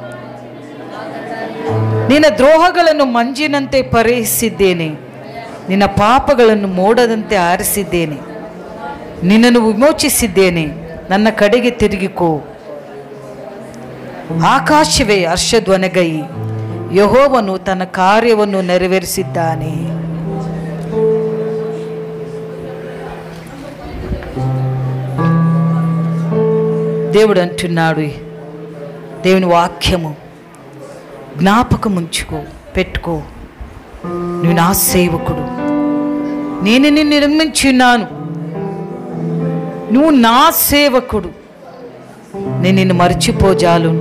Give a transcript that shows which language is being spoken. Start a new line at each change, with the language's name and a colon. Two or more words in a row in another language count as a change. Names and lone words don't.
Kannada: ನಿನ್ನ ದ್ರೋಹಗಳನ್ನು ಮಂಜಿನಂತೆ ಪರಿಹರಿಸಿದ್ದೇನೆ, ನಿನ್ನ ಪಾಪಗಳನ್ನು ಮೋಡದಂತೆ ಆರಿಸಿದ್ದೇನೆ. ನಿನ್ನನ್ನು ವಿಮೋಚಿಸಿದ್ದೇನೆ, ನನ್ನ ಕಡೆಗೆ ತಿರುಗಿಕೋ. ಆಕಾಶವೇ ಹರ್ಷಧ್ವನಿಗೈ, ಯೆಹೋವನು ತನ್ನ ಕಾರ್ಯವನ್ನು ನೆರವೇರಿಸಿದ್ದಾನೆ.
Telugu: దేవుడు అంటున్నాడు, దేవుని వాక్యము జ్ఞాపకం ఉంచుకో, పెట్టుకో. నువ్వు నా సేవకుడు, నేను నిన్ను నిర్మించున్నాను, నువ్వు నా సేవకుడు, నేను నిన్ను మర్చిపోజాలును.